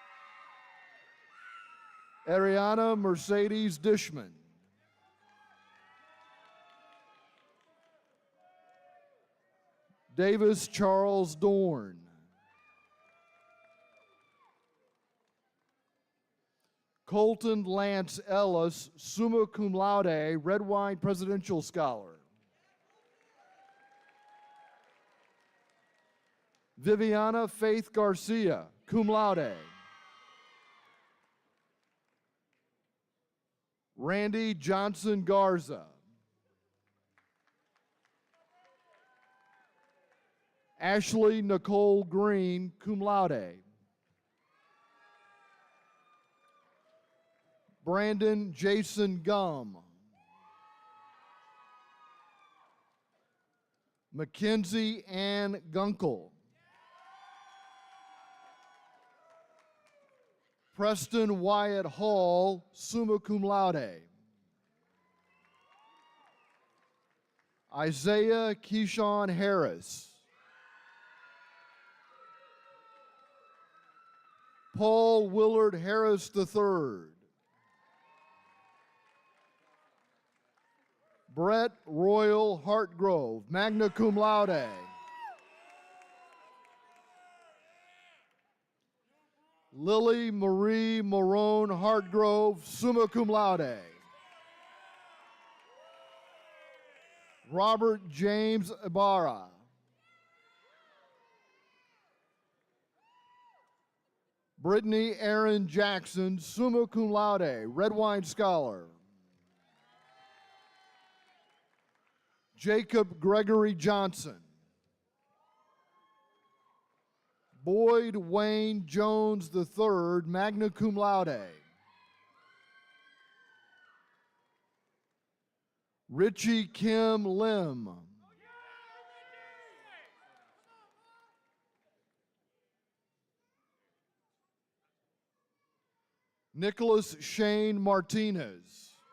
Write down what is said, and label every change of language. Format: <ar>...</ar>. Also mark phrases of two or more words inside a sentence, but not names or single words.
<en>Ariana Mercedes Dishman. Davis Charles Dorn. Colton Lance Ellis,</en> <la>summa cum laude,</la> <en>Red Wine Presidential Scholar. Viviana Faith Garcia,</en> <la>cum laude.</la> <en>Randy Johnson Garza. Ashley Nicole Green,</en> <la>cum laude.</la> <en>Brandon Jason Gum. Mackenzie Ann Gunkel. Preston Wyatt Hall,</en> <la>summa cum laude.</la> <en>Isaiah Keyshawn Harris. Paul Willard Harris III. Brett Royal Hartgrove,</en> <la>magna cum laude.</la> <en>Lily Marie Morone Hartgrove,</en> <la>summa cum laude.</la> <en>Robert James Ibarra. Brittany Aaron Jackson,</en> <la>summa cum laude,</la> <en>Red Wine Scholar. Jacob Gregory Johnson. Boyd Wayne Jones III,</en> <la>magna cum laude.</la> <en>Richie Kim Lim. Nicholas Shane Martinez.</en>